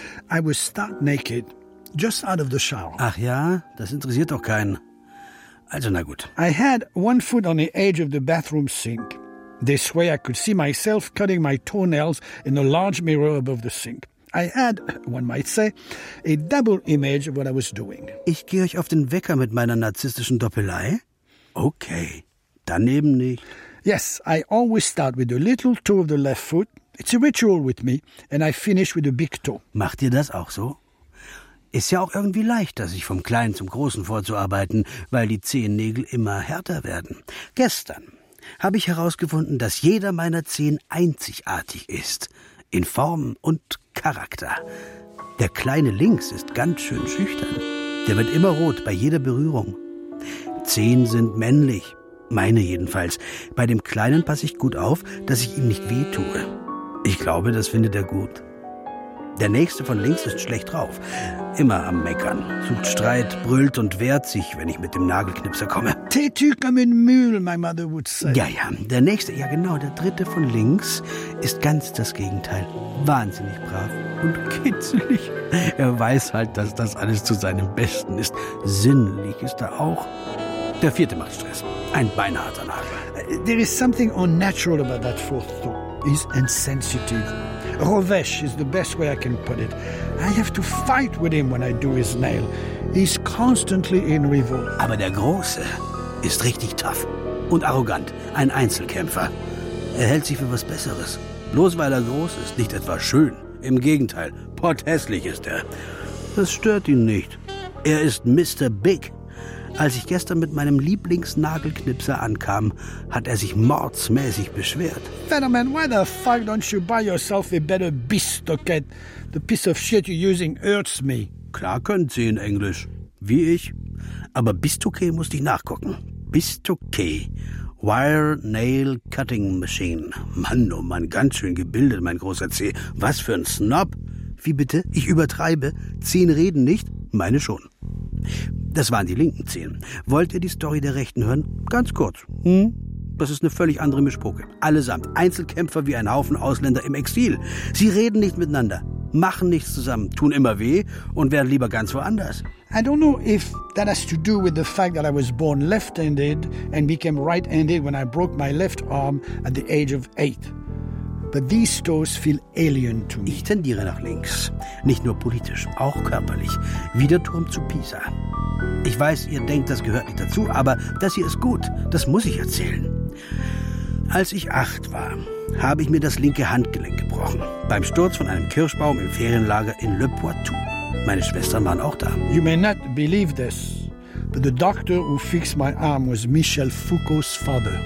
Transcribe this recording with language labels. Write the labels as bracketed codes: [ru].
[en] I was stark naked, just out of the shower. [de] Ach ja, das interessiert doch keinen. Also, na gut. [en] I had one foot on the edge of the bathroom sink. This way I could see myself cutting my toenails in a large mirror above the sink. I had, one might say, a double image of what I was doing. [de] Ich gehe euch auf den Wecker mit meiner narzisstischen Doppelei? Okay, daneben nicht. [en] Yes, I always start with the little toe of the left foot. It's a ritual with me, and I finish with the big toe. [de] Macht ihr das auch so? Ist ja auch irgendwie leichter, sich vom Kleinen zum Großen vorzuarbeiten, weil die Zehennägel immer härter werden. Gestern habe ich herausgefunden, dass jeder meiner Zehen einzigartig ist. In Form und Charakter. Der Kleine links ist ganz schön schüchtern. Der wird immer rot bei jeder Berührung. Zehen sind männlich. Meine jedenfalls. Bei dem Kleinen passe ich gut auf, dass ich ihm nicht weh tue. Ich glaube, das findet er gut. Der Nächste von links ist schlecht drauf. Immer am Meckern. Sucht Streit, brüllt und wehrt sich, wenn ich mit dem Nagelknipser komme. Tätüker mit Mühl, [en] my mother would say. [de] Ja, ja. Der Nächste, ja genau, der Dritte von links ist ganz das Gegenteil. Wahnsinnig brav und kitzelig. Er weiß halt, dass das alles zu seinem Besten ist. Sinnlich ist er auch. Der Vierte macht Stress. Ein beinharter Nagel. [en] There is something unnatural about that fourth though. He's insensitive. Rovesh is the best way I can put it. I have to fight with him when I do his nail. He's constantly in revolt. [de] Aber der Große ist richtig tough und arrogant. Ein Einzelkämpfer. Er hält sich für was Besseres. Bloß weil er groß ist, nicht etwa schön. Im Gegenteil, potthässlich ist er. Das stört ihn nicht. Er ist Mr. Big. Als ich gestern mit meinem Lieblingsnagelknipser ankam, hat er sich mordsmäßig beschwert. [en] Fetterman, why the fuck don't you buy yourself a better bistocket? The piece of shit you're using hurts me. [de] Klar können Sie in Englisch. Wie ich. Aber Bistocket musste ich nachgucken. Bistocket. [en] Wire Nail Cutting Machine. [de] Mann, oh Mann, ganz schön gebildet, mein großer Zeh. Was für ein Snob. Wie bitte? Ich übertreibe. Zehen reden nicht? Meine schon. Das waren die linken Zehen. Wollt ihr die Story der Rechten hören? Ganz kurz. Das ist eine völlig andere Mischpoke. Allesamt Einzelkämpfer wie ein Haufen Ausländer im Exil. Sie reden nicht miteinander, machen nichts zusammen, tun immer weh und werden lieber ganz woanders. [en] I don't know if that has to do with the fact that I was born left-handed and became right-handed when I broke my left arm at the age of 8. But these toes feel alien to me. [de] Ich tendiere nach links. Nicht nur politisch, auch körperlich. Wie der Turm zu Pisa. Ich weiß, ihr denkt, das gehört nicht dazu, aber das hier ist gut. Das muss ich erzählen. Als ich 8 war, habe ich mir das linke Handgelenk gebrochen. Beim Sturz von einem Kirschbaum im Ferienlager in Le Poitou. Meine Schwestern waren auch da. [en] You may not believe this, but the doctor who fixed my arm was Michel Foucault's father.